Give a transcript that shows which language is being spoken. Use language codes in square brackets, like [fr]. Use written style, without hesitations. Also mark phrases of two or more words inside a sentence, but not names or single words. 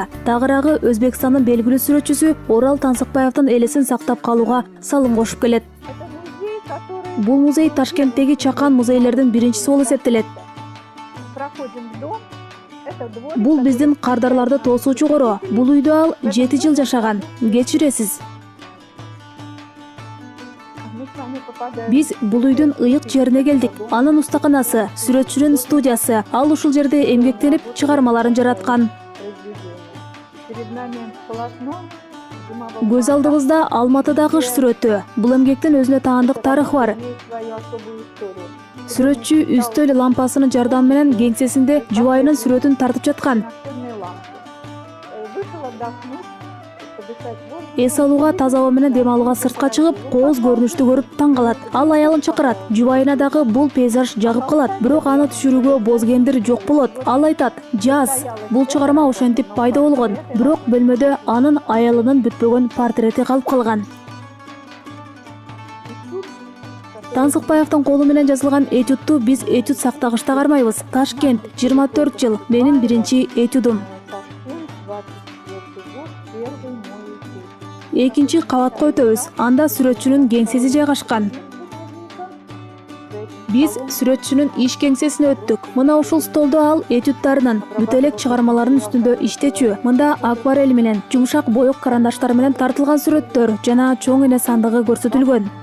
[ky] Тагыраагы Өзбекстандын белгилүү сүрөтчүсү Орал Тансыкбаевдин элесин сактап калууга салым кошуп келет. [ru] Это музей, который [ky] Бул музей Ташкенттеги чакан музейлердин биринчиси болуп эсептелет. [ru] проходим в дом. Это двор. [ky] Бул биздин кардарларды тосуучу коро. Бул үйдө ал 7 жыл жашаган. Кечиресиз. [ru] Мы с вами попадаем. [ky] Биз бул үйдүн ыйык жерине келдик. Анын устаканасы, сүрөтчүнүн студиясы, ал ушул жерде эмгектенип чыгармаларын жараткан. [ru] Произведение. Перед нами полотно. [ky] Көз алдыбызда Алматыда кыш сүрөтү. Бул эмгектин өзүнө таандык тарыхы бар. [ru] Имеет свою особую историю. [ky] Сүрөтчү үстөл лампасынын жардамы менен кеңсесинде жубайынын сүрөтүн тартып жаткан. [ru] Настольные лампы. Вышел отдохнуть, подышать воздухом. [ky] Эс алууга, таза аба менен дем алууга сыртка чыгып, кооз көрүнүштү көрүп таң калат. Ал аялын чакырат. Жубайына дагы бул пейзаж жагып калат. Бирок аны түшүрүүгө боз кендир жок болот. Ал айтат: "Жаз, бул чыгарма ошентип пайда болгон". Бирок бөлмөдө анын аялынын бүтпөгөн портрети калып калган. Тансыкбаевдин колу менен жазылган этюдту биз этюд сактагычта кармайбыз. Ташкент, 24 жыл, менин биринчи этюдум. [ru] Ташкент, 24 год, первый мой этюд. [ky] Экинчи кабатка өтөбүз. Анда сүрөтчүнүн кеңсеси жайгашкан. Биз сүрөтчүнүн иш кеңсесине өттүк. Мына ушул столдо ал этюдтарынын, бүт элек чыгармаларынын үстүндө иштечү. Мында акварель менен, жумшак боек карандаштар менен тартылган сүрөттөр жана чоң эне сандыгы көрсөтүлгөн.